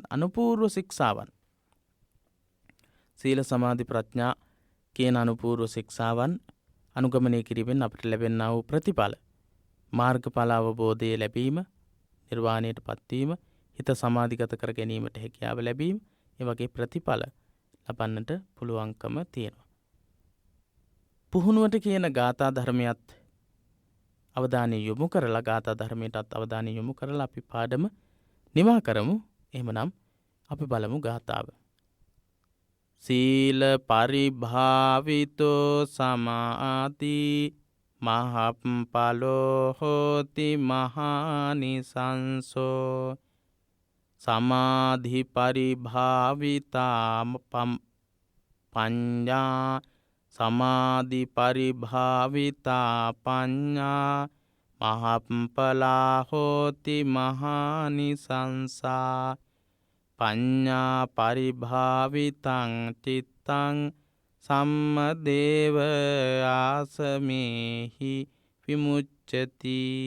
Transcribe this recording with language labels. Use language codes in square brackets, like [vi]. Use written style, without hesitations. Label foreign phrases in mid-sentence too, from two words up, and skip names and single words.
[si] අනුපූර්ව ශික්ෂාවන්, සීල සමාධි ප්‍රඥා කියන අනුපූර්ව ශික්ෂාවන් අනුගමනය කිරීමෙන් අපට ලැබෙනා වූ ප්‍රතිඵල, මාර්ගඵල අවබෝධය ලැබීම, නිර්වාණයට පත්වීම, හිත සමාධිගත කර ගැනීමට හැකියාව ලැබීම, ඒ වගේ ප්‍රතිඵල ලබන්නට පුළුවන්කම තියෙනවා. පුහුණුවට කියන ගාථා ධර්මයත් අවධානය යොමු කරලා, ගාථා ධර්මයටත් අවධානය යොමු කරලා අපි පාඩම නිමා කරමු. එහෙමනම් අපි බලමු ගාථාව. [pi] සීල පරිභාවිතෝ සමාති මහප්පලෝ හෝති මහානිසංසෝ සමාධි පරිභාවිතා පඤ්ඤා සමාධි පරිභාවිතා පඤ්ඤා මහප්පලා හෝති මහානිසංසා පඤ්ඤා පරිභාවිතං චිත්තං සම්මදේව ආසමේහි විමුච්ඡති.